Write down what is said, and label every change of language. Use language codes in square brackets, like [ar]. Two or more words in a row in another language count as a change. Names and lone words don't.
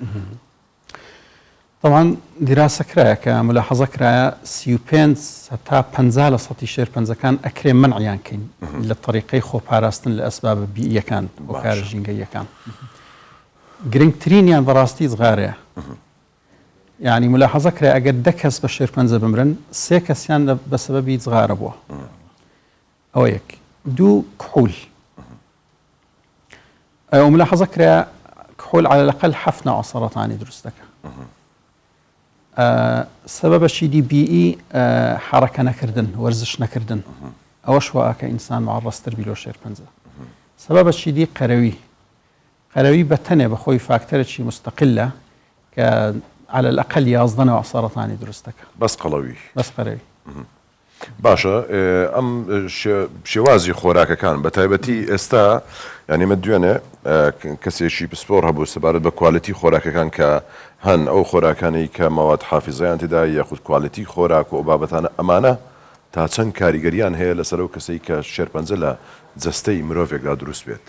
[ckb] طبعاً دیراسە کرایە کە ملاحەزە کرایە 35 تا 50 لە سەتی شێرپەنجەکان ئەکرێ منعیان کەین لە طریقەی خۆپاراستن لە ئەسباب بیئیەکان هۆکارە ژینگەیەکان گرنگترینیان بەڕاستی جغارەیە یعنی ملاحەزە کرای ئەگەر 10 کەس بە شێرپەنجە بمرن 3 کەسیان بە سەبەبی جغارە بووە ئەوە یەک دوو کحول ئەو ملاحەزە کرایە کحول [ar] على الأقل [ckb] 7 نوع سەرەتانی دروست دەکات سببشی دی BE حرەکە نەکردن وەرزش نەکردن ئەوەش وایە کە ئینسان معڕەستر بی لۆ شێرپەنجە سببشی دی قەرەوی بەتەنێ بەخۆی فاکتەرێکی مستەقلە کە [ar] على الأقل [ckb] 11 نوع سەرەتانی دروست دەکات بەس قەڵەوی بەس قەرەوی باشە ئەم شێوازی خۆراکەکان بە تایبەتی ئێستا ینی مە دوێنێ کەسێکی پسپۆر هەبوو سەبارەت بە کوالیتی خۆراکەکان کە هەن ئەو خۆراکانی کە مەواد حافیزەیان تێدا یاخود کوالیتی خۆراک و ئەو بابەتانە ئەمانە تا چەند کاریگەریان هەیە لەسەر ئەو کەسەی کە شێرپەنجە لە جەستەی مرۆڤێکدا دروست بێت.